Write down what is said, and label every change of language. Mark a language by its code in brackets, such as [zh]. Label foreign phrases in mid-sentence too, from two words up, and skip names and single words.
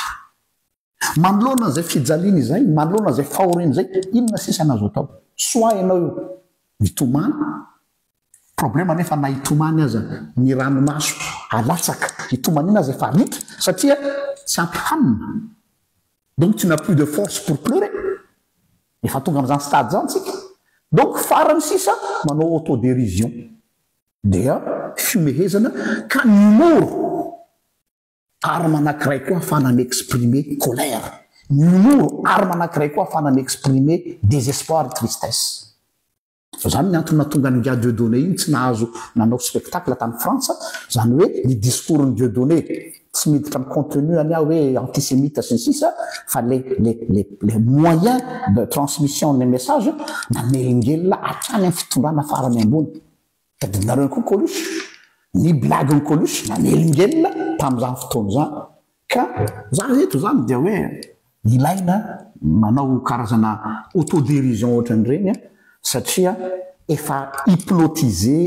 [mg] Manoloana zay fijaliana izay, manoloana zay fahoriana zay, inona sisa anazy atao? Soit ianao io mitomany, problema nefa na hitomany aza ny ranomaso alatsaka, hitomany ina aza efa ritra satria tsy ampy hanina. [fr] Donc tu n'as plus de force pour pleurer. [mg] Efa tonga am'izany stade zany tsika. Donc farany sisa manao autodérision. Dia fiomehezana ka ny [fr] humour arme [mg] anankiray koa afahana [fr] m'exprimer colère. [mg] Ny [fr] humour arme [mg] anankiray koa afahana [fr] m'exprimer désespoir, tristesse. [mg] Zany ny antony natonga ny nga Dieudonné iny tsy nahazo nanao spectacle tany Frantsa, zany hoe ny discours ny Dieudonné tsy miditra amin'ny contenu any hoe antisémite sy ny sisa, fa [fr] les moyens de transmission des messages [mg] namelingelina hatrany amin'ny fitondrana farany ambony. Tadidinareo koa Coluche, ny blague ny Coluche namelingelina tamin'izany fotoana zany. Ka za eto zany dia hoe ilaina manao karazana autodérision ohatran'ireny satria efa hypnotisé,